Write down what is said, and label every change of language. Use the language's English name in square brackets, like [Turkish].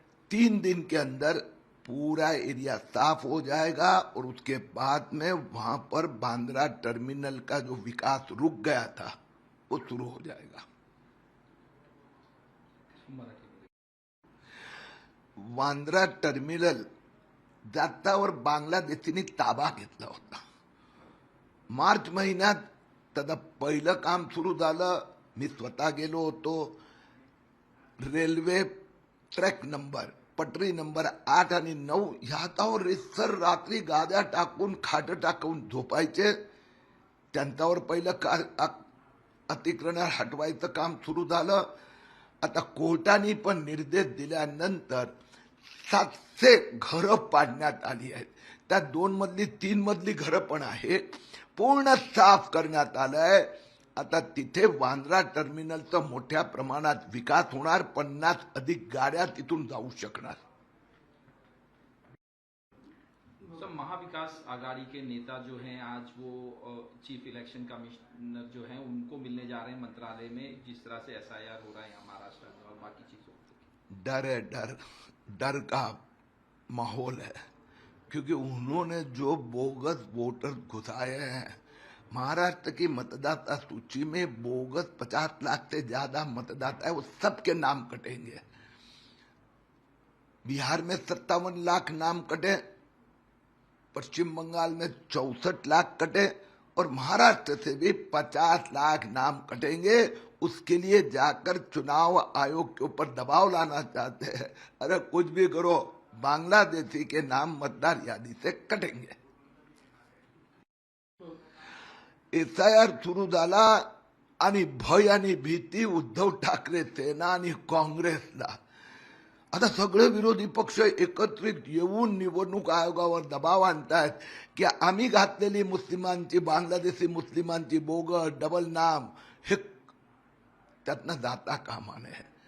[Hindi] 3 दिन के अंदर पूरा एरिया साफ हो जाएगा और उसके बाद में वहां पर बांद्रा टर्मिनल का जो विकास रुक गया था वो शुरू हो जाएगा। [Marathi] बांद्रा टर्मिनल जातावर बांगलादेशींनी ताबा घेतला होता। मार्च महिन्यात त्याचं पहिलं काम सुरू झालं। मी स्वतः गेलो होतो। रेल्वे ट्रॅक नंबर, पटरी नंबर 8 आणि 9 ह्याच्यावर रिसर रात्री गाद्या टाकून, खाट टाकून झोपायचे। त्यांच्यावर पहिलं अतिक्रमण हटवायचं काम सुरू झालं। आता कोर्टाने पण निर्देश दिल्यानंतर 700 घरं पाडण्यात आली आहेत। त्या 2 मजली 3 मजली घरं पण आहे, पूर्ण साफ करण्यात आलंय। आता तिथे बांद्रा टर्मिनलचा मोठ्या प्रमाणात विकास होणार, 50 अधिक गाड्या तिथून जाऊ शकणार। [Hindi] महाविकास आघाड़ी के नेता जो हैं आज वो चीफ इलेक्शन कमिश्नर जो हैं उनको मिलने जा रहे हैं मंत्रालय में, जिस तरह से एसआईआर हो रहा है यहाँ महाराष्ट्र में और बाकी चीजों। डर है, डर का माहौल है, क्योंकि उन्होंने जो बोगस वोटर घुसाए हैं। महाराष्ट्र की मतदाता सूची में बोगस 50 लाख से ज्यादा मतदाता है, वो सबके नाम कटेंगे। बिहार में 57 लाख नाम कटे, पश्चिम बंगाल में 64 लाख कटे और महाराष्ट्र से भी 50 लाख नाम कटेंगे। उसके लिए जाकर चुनाव आयोग के ऊपर दबाव लाना चाहते हैं। अरे कुछ भी करो, बांग्लादेशी के नाम मतदार यादी से कटेंगे। [Marathi] एसआयआर सुरू झाला आणि भय आणि भीती उद्धव ठाकरे सेना आणि काँग्रेसला। आता सगळे विरोधी पक्ष एकत्रित येऊन निवडणूक आयोगावर दबाव आणतायत की आम्ही घातलेली मुस्लिमांची, बांगलादेशी मुस्लिमांची बोगस डबल नाम हे त्यातनं जाता कामा नये।